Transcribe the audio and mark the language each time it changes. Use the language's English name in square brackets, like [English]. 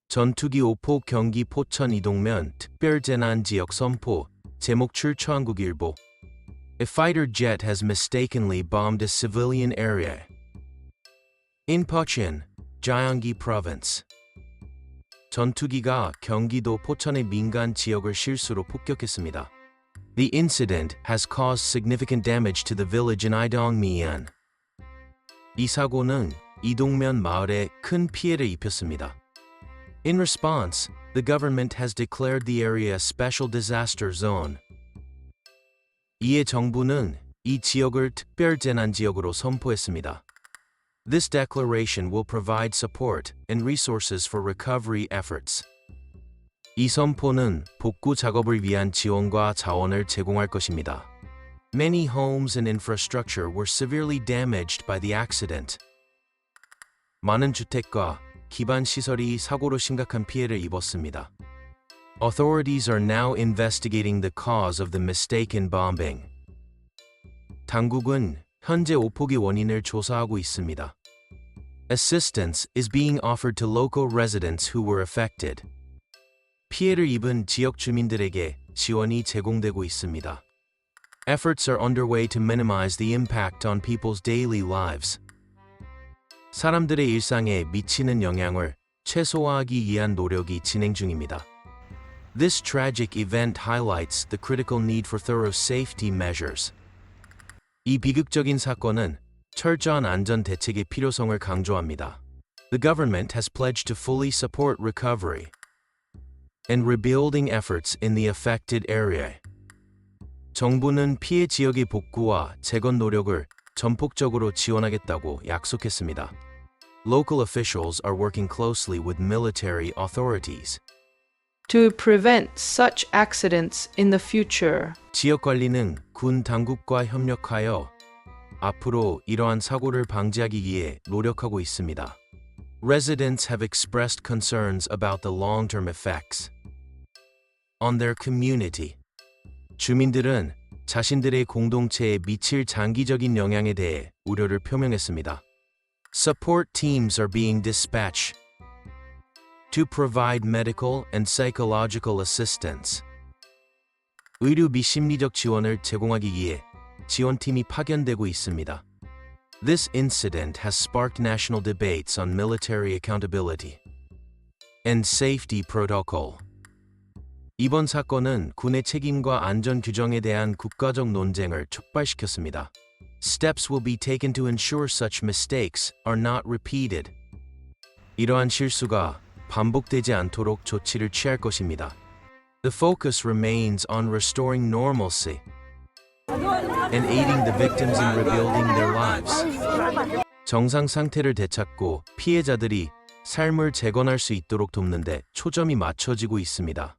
[Korean] 전투기 오폭 경기 포천 이동면 특별재난지역 선포. 제목 출처한국일보. [English] A fighter jet has mistakenly bombed a civilian area. In Pocheon, Gyeonggi Province. [Korean] 전투기가 경기도 포천의 민간 지역을 실수로 폭격했습니다. [English] The incident has caused significant damage to the village in Idongmyeon. [Korean] 이 사고는 이동면 마을에 큰 피해를 입혔습니다. [English] In response, the government has declared the area a special disaster zone. [Korean] 이에 정부는 이 지역을 특별재난지역으로 선포했습니다. [English] This declaration will provide support and resources for recovery efforts. [Korean] 이 선포는 복구 작업을 위한 지원과 자원을 제공할 것입니다. [English] Many homes and infrastructure were severely damaged by the accident. [Korean] 많은 주택과 기반 시설이 사고로 심각한 피해를 입었습니다. [English] Authorities are now investigating the cause of the mistaken bombing. [Korean] 당국은 현재 오폭의 원인을 조사하고 있습니다. [English] Assistance is being offered to local residents who were affected. [Korean] 피해를 입은 지역 주민들에게 지원이 제공되고 있습니다. [English] Efforts are underway to minimize the impact on people's daily lives. [Korean] 사람들의 일상에 미치는 영향을 최소화하기 위한 노력이 진행 중입니다. [English] This tragic event highlights the critical need for thorough safety measures. [Korean] 이 비극적인 사건은 철저한 안전 대책의 필요성을 강조합니다. [English] The government has pledged to fully support recovery and rebuilding efforts in the affected area. [Korean] 정부는 피해 지역의 복구와 재건 노력을 전폭적으로 지원하겠다고 약속했습니다. [English] Local officials are working closely with military authorities to prevent such accidents in the future. [Korean] 지역 관리는 군 당국과 협력하여 앞으로 이러한 사고를 방지하기 위해 노력하고 있습니다. [English] Residents have expressed concerns about the long-term effects on their community. [Korean] 주민들은 자신들의 공동체에 미칠 장기적인 영향에 대해 우려를 표명했습니다. [English] Support teams are being dispatched to provide medical and psychological assistance. [Korean] 의료 및 심리적 지원을 제공하기 위해 지원팀이 파견되고 있습니다. [English] This incident has sparked national debates on military accountability and safety protocol. [Korean] 이번 사건은 군의 책임과 안전 규정에 대한 국가적 논쟁을 촉발시켰습니다. [English] Steps will be taken to ensure such mistakes are not repeated. [Korean] 이러한 실수가 반복되지 않도록 조치를 취할 것입니다. [English] The focus remains on restoring normalcy and aiding the victims in rebuilding their lives. [Korean] 정상 상태를 되찾고 피해자들이 삶을 재건할 수 있도록 돕는 데 초점이 맞춰지고 있습니다.